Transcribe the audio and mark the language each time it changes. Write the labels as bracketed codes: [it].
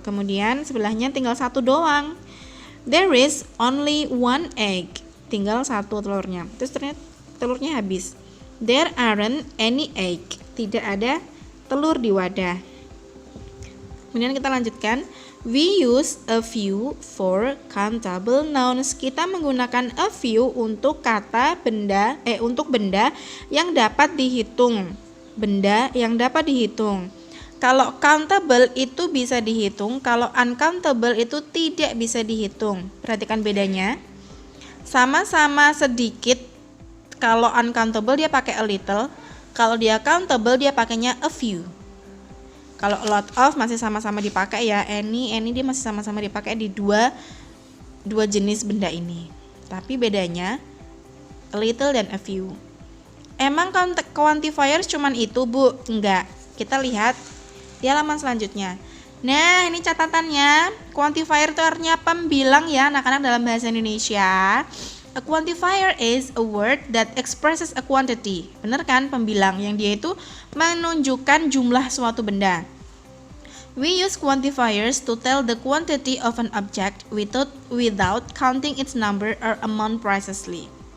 [id] Kemudian sebelahnya tinggal 1 doang. [en] There is only 1 egg. [id] Tinggal 1 telurnya. Terus ternyata telurnya habis. [en] There aren't any egg. [id] Tidak ada telur di wadah. Kemudian kita lanjutkan. [en] We use a few for countable nouns. [id] Kita menggunakan a few untuk untuk benda yang dapat dihitung. Benda yang dapat dihitung. Kalau countable itu bisa dihitung, kalau uncountable itu tidak bisa dihitung. Perhatikan bedanya. sama-sama sedikit. Kalau uncountable dia pakai a little, kalau dia countable dia pakainya a few. Kalau a lot of masih sama-sama dipakai ya, any dia masih sama-sama dipakai di dua jenis benda ini. Tapi bedanya a little dan a few. Emang quantifiers cuman itu, Bu? Enggak. Kita lihat di halaman selanjutnya. Nah, ini catatannya. Quantifier itu artinya pembilang ya anak-anak dalam bahasa Indonesia. [en] A quantifier is a word that expresses a quantity. [id] Bener kan? Pembilang yang dia itu menunjukkan jumlah suatu benda. [en] We use quantifiers to tell the quantity of an object without counting its number or amount precisely.